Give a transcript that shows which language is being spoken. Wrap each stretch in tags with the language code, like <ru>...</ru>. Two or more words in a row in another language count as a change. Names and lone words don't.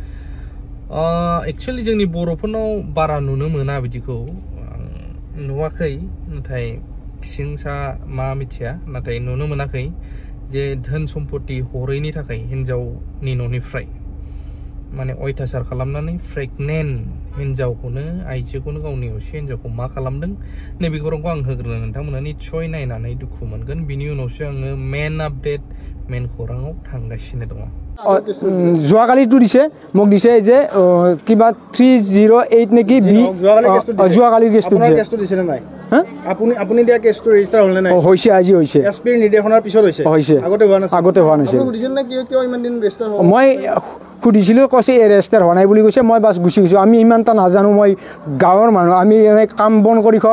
<brx>एक्चुअली जोंनि बर'फोरनाव बारा नुनो मोना बिदिखौ नुवाखै नाथाय फिसिंसा मा मिथिया नाथाय नुनो मोनाखै जे धोन सम्पति हरैनि थाखाय हिनजावनि न'निफ्राय माने अयथासार खालामनानै प्रेगनेन्ट हिनजावखौनो आइजोखौनो गावनि असे हिनजावखौ मा खालामदों नैबे खौरांखौ आं होग्रोनो नोंथांमोना निस्सय नायनानै दुखु मोनगोन बिनि उनावसो आङो मेन आपडेट मेन खौराङाव थांगासिनो दङ</brx> <as>যোৱাকালিটো দিছে মোক দিছে যে কিবা 308 নেকি যোৱাকালিৰ কেছটো দিছে নাই আপুনি দিয়া কেছটো ৰেজিষ্টাৰ হ'ল নাই হৈছে আজি হৈছে এছপিৰ নিৰ্দেশনাৰ পিছত হৈছে আগতে হোৱা নাছিল কিয় ইমান দিন ৰেজিষ্টাৰ হ'ল মই সুধিছিলোঁ কৈছে ৰেজিষ্টাৰ হোৱা নাই বুলি কৈছে মই বাছ গুচি গৈছোঁ আমি ইমান এটা নাজানো মই গাঁৱৰ মানুহ আমি এনে কাম বন কৰি খোৱা</as>